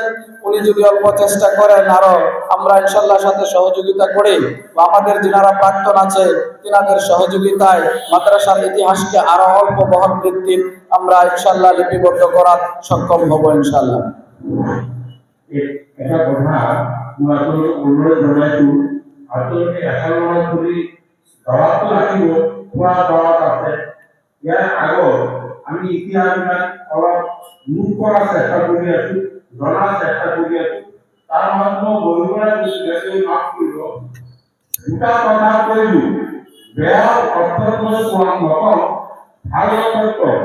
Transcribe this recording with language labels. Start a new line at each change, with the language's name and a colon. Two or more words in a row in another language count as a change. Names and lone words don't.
Bangla: উনি যদি অল্প চেষ্টা করেন, আরো আমরা ইনশাআল্লাহ সাথে সহযোগিতা করি বা আমাদের যারা প্রাক্তন আছে তিনাদের সহযোগিতায় মাদ্রাসার ইতিহাসকে আরো অল্প বহল ভিত্তিক আমরা ইনশাআল্লাহ লিপিবদ্ধ করার সক্ষম হব ইনশাআল্লাহ।
Assamese: এটা কথা মই অনুৰোধ জনাইছো, আপোনালোকে একেলগে কৰি দৰাটো লাগিব, খোৱা দৰাত আছে। ইয়াৰ আগত আমি ইতিহাসবিলাক অলপ নোট কৰাৰ চেষ্টা কৰি আছো, জনাৰ চেষ্টা কৰি আছো। তাৰ মাজত বহিবলৈ মাফ কৰিব, দুটা কথা কৈছো, বেয়া অৰ্থৰ কোৱা নকওঁ, ভাল অৰ্থত কওঁ।